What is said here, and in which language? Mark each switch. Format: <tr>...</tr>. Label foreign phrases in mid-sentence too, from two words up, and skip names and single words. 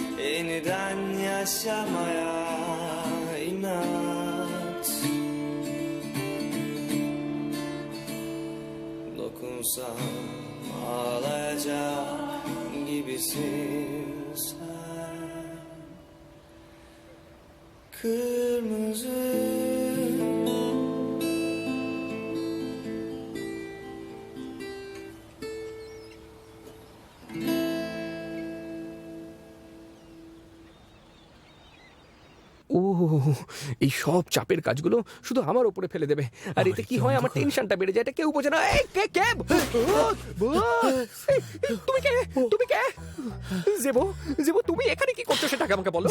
<tr>Yeniden yaşamaya inat. Dokunsam ağlayacak gibisin sen. Kırmızı</tr> <bn>ও এই সব চাপের কাজগুলো শুধু আমার উপরে ফেলে দেবে আর এতে কি হয় আমার টেনশনটা বেড়ে যায় এটা কেউ বোঝে না এই কে তুমি কে তুমি কে জেবো জেবো তুমি এখানে কি করছো সেটা আমাকে বলো</bn>